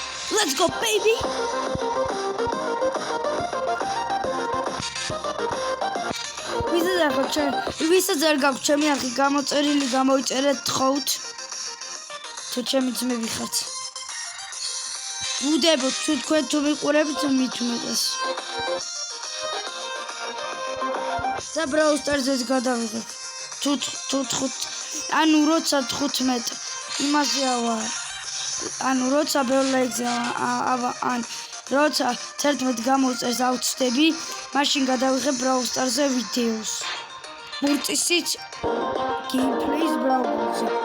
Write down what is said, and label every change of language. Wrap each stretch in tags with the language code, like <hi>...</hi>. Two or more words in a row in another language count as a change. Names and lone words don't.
<en>Let's go, baby!</en> <ka>ვისაც არ გაქვთ ჩემი არხი გამოწერილი, გამოიწერეთ თხოვთ. თუ ჩემი ძმები ხართ. ვუდებოთ, თუ თქვენ თუ მიყურებით მით უმეტეს. და Brawl Stars-ს გადავიღებ. თუ ანუ როცა 15 იმაზეა ვარ. ანუ როცა ბეოლაიქზე ან როცა 11 გამოწერს ავწდები, მაშინ გადავიღებ Brawl Stars-ზე ვიდეოს. მურწისით gameplays Brawl Stars-ზე.</ka>